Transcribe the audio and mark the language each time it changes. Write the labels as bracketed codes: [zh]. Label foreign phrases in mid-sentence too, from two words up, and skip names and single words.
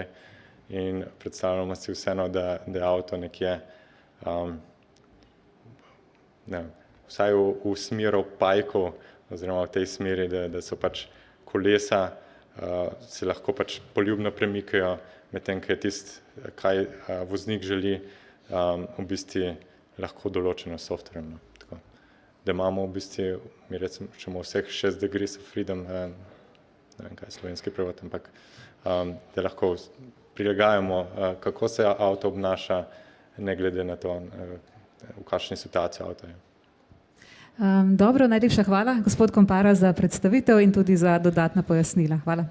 [sl] In predstavljamo si vseeno, da je avto nekje, vsaj v smeru pajkov, oziroma v tej smeri, da so pač kolesa, se lahko pač poljubno premikajo, medtem ko je tisto, kaj voznik želi, v bistvu lahko določeno s softverjem. Da imamo v bistvu, mi rečemo vseh 6 [en] degrees of freedom, [sl] ne vem, kaj je slovenski prevod, ampak da lahko prilagajamo, kako se avto obnaša, ne glede na to, v kakšni situaciji avto je. Dobro, najlepša hvala, gospod Kompara, za predstavitev in tudi za dodatna pojasnila.